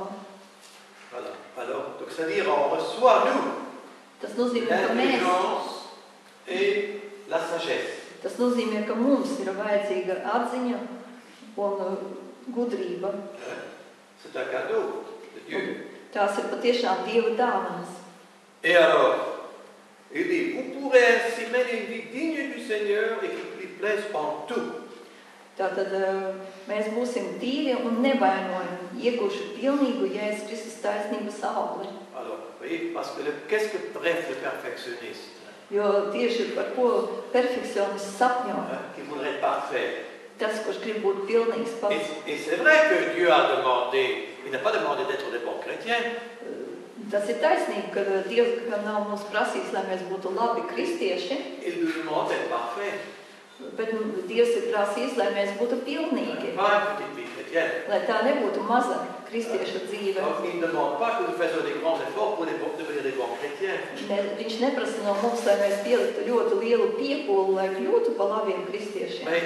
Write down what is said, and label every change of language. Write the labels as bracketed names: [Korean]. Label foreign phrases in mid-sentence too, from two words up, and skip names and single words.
[French] Voilà. Alors, donc c'est-à-dire on reçoit nous [Latvian] Tas nozīmē, ka mēs [French] et la sagesse. [Latvian] Tas nozīmē, ka mums ir vajadzīga atziņa un gudrība. [French] C'est un cadeau de Dieu. [Latvian] Tās ir patiešām Dieva dāvanas. [French] Et alors, il dit, vous pourrez ainsi mener une vie digne du Seigneur et qui lui plaise en tout. [Latvian] Tātad mēs būsim tīri un nevainojami, ieguši pilnīgu Jēzus Kristus taisnības augli. [French] Alors, voyez, parce que qu'est-ce que rêve le perfectionniste? [Latvian] Jo tieši par ko perfekcionists sapņo. [French] Qui voudrait être parfait. [Latvian] Tas, kurš grib būt pilnīgs pats. [French] Et c'est vrai que Dieu a demandé, il n'a pas demandé d'être des bons chrétiens. [Latvian] Tas ir taisnīgi, ka Dievs nav mums prasījis, lai mēs būtu labi kristieši. [French] Il nous demande d'être parfaits. [Latvian] Bet Dievs ir prasījis, lai mēs būtu pilnīgi. Lai tā nebūtu maza kristieša dzīve. Viņš neprasa no mums, lai mēs pieliktu ļoti lielu piepūli, lai kļūtu par labiem kristiešiem.